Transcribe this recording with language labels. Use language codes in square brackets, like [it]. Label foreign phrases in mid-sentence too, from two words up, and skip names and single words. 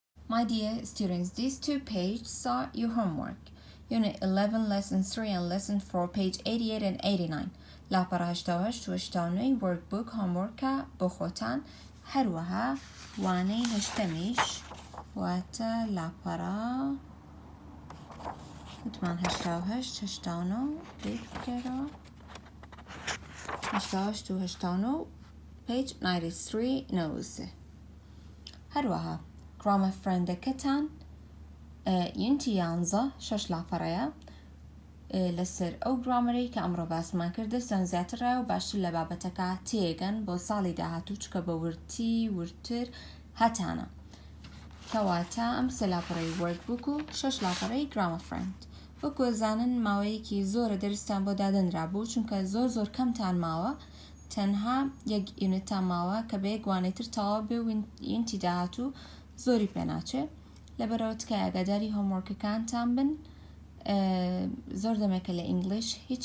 [en] My dear students, these 2 pages are your homework. Unit 11, Lesson 3 and Lesson 4, page 88 and 89. [ckb] لاپەڕە 88 و 89 [en] workbook homework [ckb] بۆ خۆتان هەروەها وانەی 8میش واتە لاپەڕە وتمان 88 89 پێک بکەرەوە 88 و 89 page 93 نەووسێ هەروەها [en] grammar friend [ckb] ەکەتان Unit 11 6 لاپەڕەیە لەسەر ئەو گرامەرەی کە ئەمڕۆ باسمان کرد دەستان زیاترە و باشتر لە بابەتەکە تێگەن بۆ ساڵی داهاتوو چکە بە ورتر هەتانە کەواتە ئەم 3 لاپەڕەی workbook و 6 لاپەڕەی [en] grammar friend [ckb] وەکو زانن ماوەیەکی زۆرە دەرستان بۆ دادەنرا بوو چونکە زۆر کەمتان ماوە تەنها یەک یونتتان ماوە کە بە یەک وانەیتر تەواو بێ و یونتی داهاتوو زۆری پێناچێ لەبەرەوە تکایە ئاگاداری هۆموۆرکەکانتان بن زۆر دەمێکە لە ئینگلیش هیچ